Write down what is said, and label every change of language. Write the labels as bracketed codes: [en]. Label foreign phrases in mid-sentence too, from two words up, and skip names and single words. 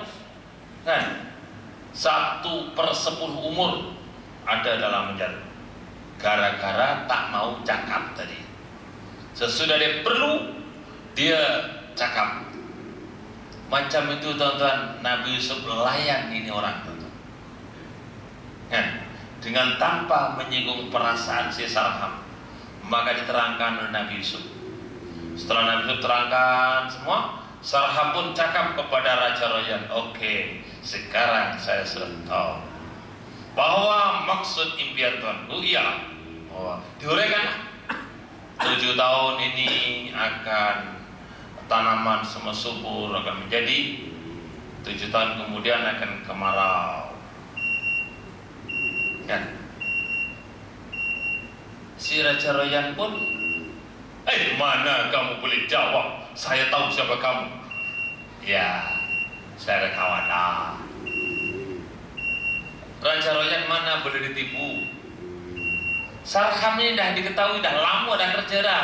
[ms] Kan 1/10 umur ada dalam penjara gara-gara tak mau cakap tadi. Sesudah dia perlu, dia cakap. Macam itu tuan-tuan, Nabi Yusuf layan ini orang tuan-tuan. Kan? Dengan tanpa menyinggung perasaan si Sarham, maka diterangkan oleh Nabi Yusuf. Setelah Nabi Yusuf terangkan semua, Sarham pun cakap kepada Raja Royan, oke, sekarang saya sudah tahu bahwa maksud impian Tuanku, iya, diuraikan 7 tahun ini akan tanaman semua subur, akan menjadi 7 tahun kemudian akan kemarau. Kan? Si Raja Royan pun, mana kamu boleh jawab? Saya tahu siapa kamu. Ya, saya ada kawan lah. Raja Royan mana boleh ditipu. Sarham ini dah diketahui, dah lama dah kerja dah.